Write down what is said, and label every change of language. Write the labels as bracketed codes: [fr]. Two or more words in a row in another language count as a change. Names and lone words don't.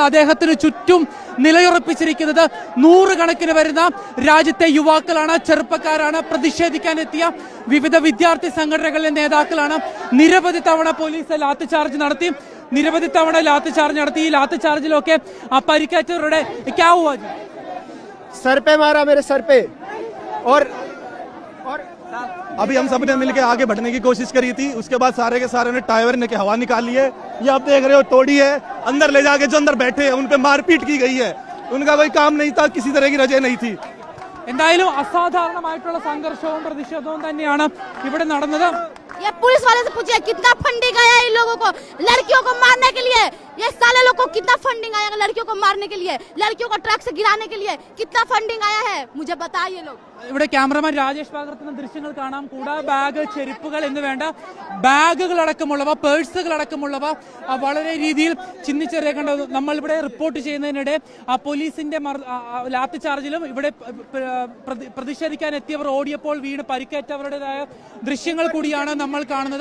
[ml] അദ്ദേഹത്തിന് ചുറ്റും നിലയുറപ്പിച്ചിരിക്കുന്നത് നൂറുകണക്കിന് വരുന്ന രാജ്യത്തെ യുവാക്കളാണ്, ചെറുപ്പക്കാരാണ്, പ്രതിഷേധിക്കാനെത്തിയ വിവിധ വിദ്യാർത്ഥി സംഘടനകളിലെ നേതാക്കളാണ്. നിരവധി തവണ പോലീസ് ലാത്തിചാർജ് നടത്തി, നിരവധി തവണ ലാത്തിചാർജ് നടത്തി. ഈ ലാത്തിചാർജിലൊക്കെ ആ പരിക്കേറ്റവരുടെ [hi] क्या हुआ जी? सर पे मारा, मेरे सर पे। और अभी हम सब ने मिलकर आगे बढ़ने की कोशिश करी थी, उसके बाद सारे के सारे ने टायर ने हवा निकाली है। ये आप देख रहे हो, तोड़ी है, अंदर ले जाके जो अंदर बैठे हैं उन पे मारपीट की गई है। उनका कोई काम नहीं था, किसी तरह की रजे नहीं थी। [ml] എന്തായാലും അസാധാരണമായിട്ടുള്ള സംഘർഷവും പ്രതിഷേധവും തന്നെയാണ് ഇവിടെ നടന്നത്. [hi] ये पुलिस वाले से पूछिए कितना फंडिंग आया इन लोगों को लड़कियों को मारने के लिए। ये साले लोग को कितना फंडिंग आया लड़कियों को मारने के लिए, लड़कियों को ट्रक से गिराने के लिए कितना फंडिंग आया है, मुझे बताइए लोग. [ml] ഇവിടെ ക്യാമറമാൻ രാജേഷ് പകർത്തുന്ന ദൃശ്യങ്ങൾ കാണാം. കൂടാതെ ബാഗ്, ചെരുപ്പുകൾ എന്ന് വേണ്ട ബാഗുകൾ അടക്കമുള്ളവ, പേഴ്സുകൾ അടക്കമുള്ളവ വളരെ രീതിയിൽ ചിന്നിച്ചെറിയേണ്ടത് നമ്മളിവിടെ റിപ്പോർട്ട് ചെയ്യുന്നതിനിടെ ആ പോലീസിന്റെ ലാത്തി ചാർജിലും ഇവിടെ പ്രതിഷേധിക്കാൻ എത്തിയവർ ഓടിയപ്പോൾ വീണ് പരിക്കേറ്റവരുടേതായ ദൃശ്യങ്ങൾ കൂടിയാണ് നമ്മൾ കാണുന്നത്.